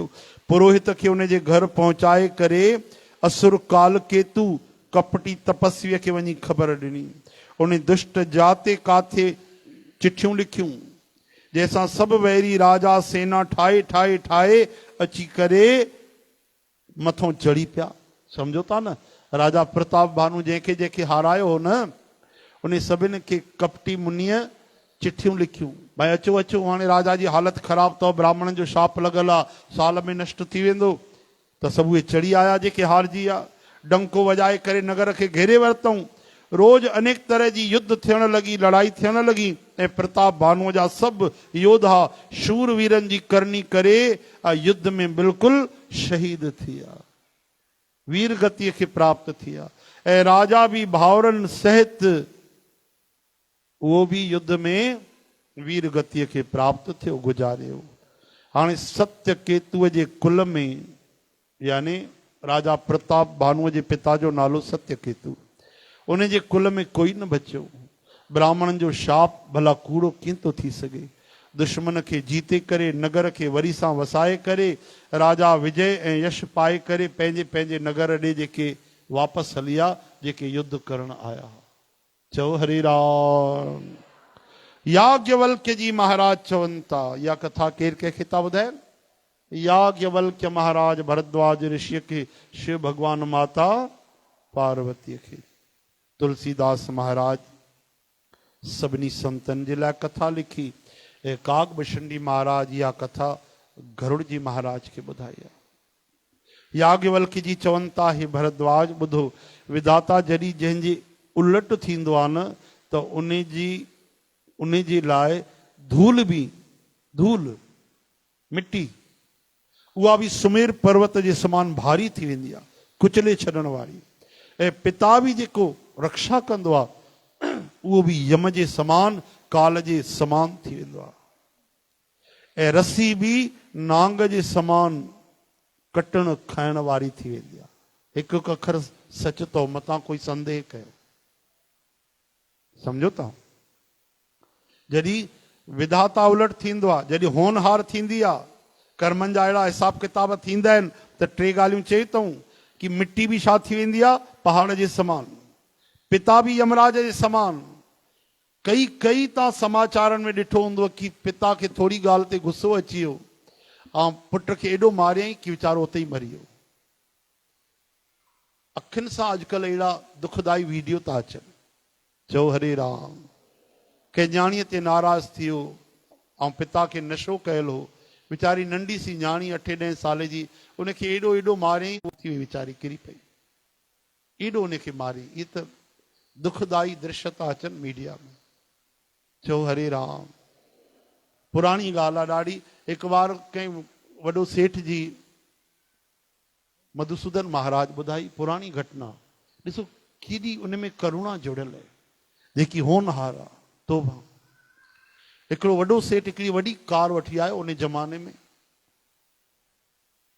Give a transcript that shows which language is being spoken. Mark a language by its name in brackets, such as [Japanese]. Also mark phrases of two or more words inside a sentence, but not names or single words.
[Sindhi] पुरोहित खे उन जे घर पहुचाए करे असुर काल केतु कपटी तपस्वीअ खे वञी ख़बर ॾिनी। उन दुष्ट जाते काथे चिठियूं लिखियूं, जंहिंसां सभु वैरी राजा सेना ठाहे ठाहे ठाहे अची करे मथों चढ़ी पिया। सम्झो था न, राजा प्रताप भानु जंहिंखे जंहिंखे हारायो हो न, उन सभिनि खे कपटी मुनीअ चिठियूं लिखियूं, भाई अचो अचो, हाणे राजा जी हालत ख़राब अथव, ब्राह्मण जो शाप लॻल आहे, साल में नष्ट थी वेंदो। त सभु उहे चढ़ी आया जेके हारजी विया। डंको वॼाए करे नगर खे घेरे वरितऊं। रोज अनेक तरह जी युद्ध थियण लॻी, लड़ाई थियण लॻी, ऐं प्रताप भानुअ जा सभु योद्धा शूरवीरनि जी करनी करे युद्ध में बिल्कुलु शहीद थी विया, वीर गतिअ खे प्राप्त थी विया। ऐं राजा बि भाउरनि सहित उहो बि युद्ध में वीर गतिअ खे प्राप्त थियो, गुज़ारियो। हाणे सत्य केतुअ जे कुल में, यानी राजा प्रताप भानुअ जे पिता जो नालो सत्य केतु, उन जे कुल में कोई न बचियो। ब्राह्मणनि जो शाप भला कूड़ो कीअं थो थी सघे। दुश्मन खे जीते करे नगर खे वरी सां वसाए करे राजा विजय ऐं यश पाए करे पंहिंजे पंहिंजे नगर ॾे जेके वापसि हली विया, जेके युद्ध करण आया। चओ हरे राम। याज्ञवल्क्य जी महाराज चवनि था, इहा कथा केरु कंहिंखे था ॿुधाइनि? याज्ञवल्क्य महाराज भरद्वाज ऋषिअ खे शिव भगवान माता पार्वतीअ खे। तुलसीदास महाराज सभिनी संतनि जे लाइ कथा लिखी। ऐं कागभूषणी महाराज इहा कथा गरुड़ जी महाराज खे ॿुधाई आहे। याज्ञवल्क्य जी चवनि था, हे भरद्वाज ॿुधो, विधाता जॾहिं जंहिंजे उलट थींदो आहे न, त उन जे लाइ धूल बि, धूल मिट्टी, उहा बि सुमेर पर्वत जे समान भारी थी वेंदी आहे, कुचले छॾण वारी। ऐं पिता बि जेको रक्षा कंदो आहे, उहो बि यम जे समान, काल जे समान थी वेंदो आहे। ऐं रसी बि नांग जे समान कटण खाइण वारी थी वेंदी आहे। हिकु हिकु अखर सच तो मतां कोई संदेह कयो। सम्झो था, जॾहिं विधाता उलट थींदो आहे, जॾहिं होनहार थींदी आहे, कर्मनि जा अहिड़ा हिसाब किताब थींदा आहिनि, त टे ॻाल्हियूं चई अथऊं कि मिट्टी बि छा थी वेंदी आहे, पहाड़ जे समान, पिता बि यमराज जे समान। कई तव्हां समाचारनि में ॾिठो हूंदो कि पिता खे थोरी ॻाल्हि ते गुस्सो अची वियो ऐं पुट खे एॾो मारियईं कि वीचारो उते ई मरी वियो। अखियुनि सां अॼुकल्ह अहिड़ा दुखदाई वीडियो था अचनि। चओ हरे राम। कंहिं न्याणीअ ते नाराज़ थी वियो ऐं पिता खे नशो कयल हो, वीचारी नंढी सी न्याणी 8-10 साल जी, उनखे एॾो मारियईं, थी वई वीचारी, किरी पई, एॾो उनखे मारी। इहे त दुखदाई दृश्य था अचनि मीडिया में। चओ हरे राम। पुराणी ॻाल्हि आहे ॾाढी। हिकु बार कंहिं वॾो सेठ जी मधुसूदन महाराज ॿुधाई पुराणी घटना। ॾिसो केॾी उन में करुणा जुड़ियल आहे, जेकी होनहार आहे। तोबा, हिकिड़ो वॾो सेठ हिकिड़ी वॾी कार वठी आयो उन ज़माने में।